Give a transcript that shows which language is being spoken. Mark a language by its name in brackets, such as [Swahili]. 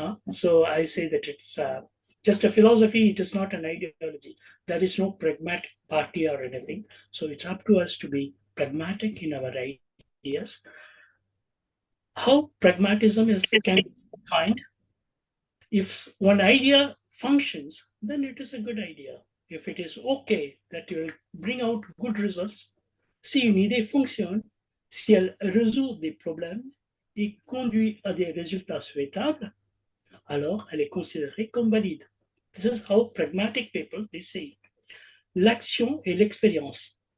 [English] So I say that it's just a philosophy, it is not an ideology. There is no pragmatic party or anything. So it's up to us to be pragmatic in our ideas. How pragmatism can be defined? If one idea functions, then it is a good idea. If it is okay, that will bring out good results, [French] si une idée fonctionne, si elle résout des problèmes et conduit à des résultats souhaitables, alors elle est considérée comme valide. [English] This is how pragmatic people, they say. [French] L'action et l'expérience.